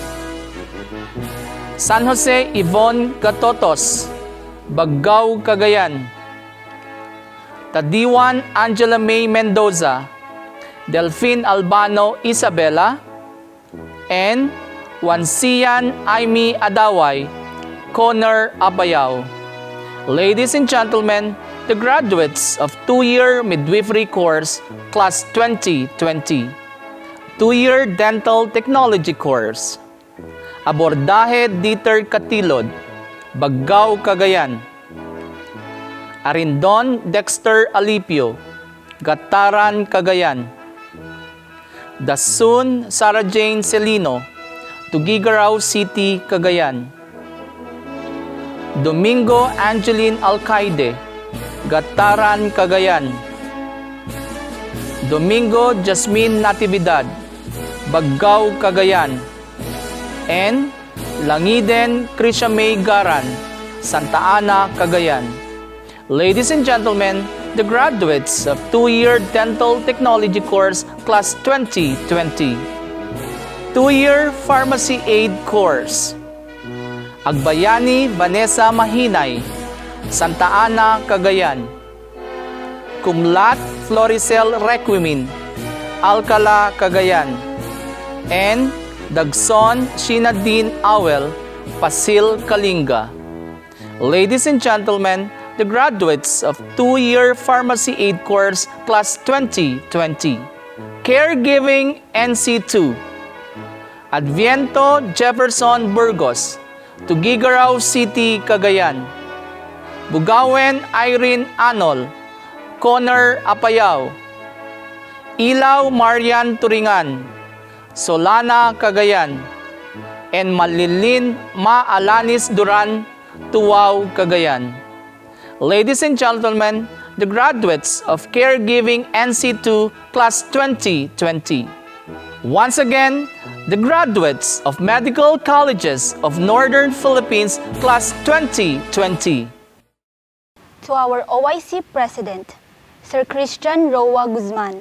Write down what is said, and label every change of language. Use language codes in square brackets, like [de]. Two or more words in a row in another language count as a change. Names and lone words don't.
[en] San Jose Yvonne Gatotos, Baggao, Cagayan. Tadiwan Angela May Mendoza, Delphine Albano Isabela, and Wansian Aimee Adaway, Connor, Apayao. Ladies and gentlemen, the graduates of 2-year midwifery course, Class 2020. 2-year dental technology course. Abordahe Dieter Katilod, Baggao, Cagayan. Arindon Dexter Alipio, Gataran, Cagayan. Dasun Sarah Jane Celino, Tuguegarao City, Cagayan. Domingo Angeline Alcaide, Gataran, Cagayan. Domingo Jasmine Natividad, Baggao, Cagayan. And Langiden Krisha May Garan, Santa Ana, Cagayan. Ladies and gentlemen, the graduates of 2-year dental technology course Class 2020. 2-year pharmacy aid course. Agbayani Vanessa Mahinay, Santa Ana, Cagayan. Cum laude Floricel Requimin, Alcala, Cagayan. And Dagson Shinadine Awel, Pasil, Kalinga. Ladies and gentlemen, the graduates of 2-year pharmacy aid course Class 2020. Caregiving NC2. Adviento Jefferson Burgos, Tuguegarao City, Cagayan. Bugawen Irene Anol, Connor, Apayao. Ilaw Marian Turingan, Solana, Cagayan. And Malilin Alanis Duran, Tuwao, Cagayan. Ladies and gentlemen, the graduates of Caregiving NC2 Class 2020. Once again, the graduates of Medical Colleges of Northern Philippines Class 2020. To our OIC President, Sir Christian Roa Guzman.